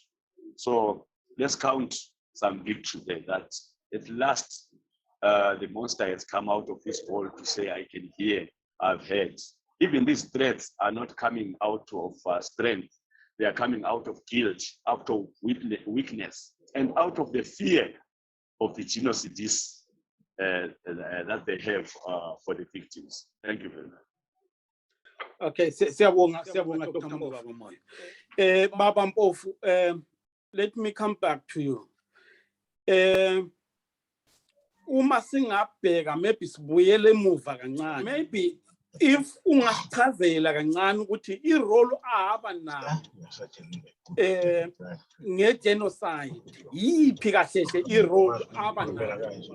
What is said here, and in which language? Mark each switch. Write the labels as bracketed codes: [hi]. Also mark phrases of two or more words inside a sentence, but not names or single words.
[en] So let's count some victory there, that at last the monster has come out of his hole to say, I can hear, I've heard. Even these threats are not coming out of strength. They are coming out of guilt, out of weakness, and out of the fear of the genocides that they have for the victims. Thank you very much. [zu] Okay, siyabonga Dr. Mpofu. Baba Mpofu, [en] let me come back to you. [zu] Uma singabheka maybe sibuyele emuva kancane, maybe if ungachazela kancane ukuthi irole ahamba nayo ngegenocide yiphi kahle irole ahamba nayo?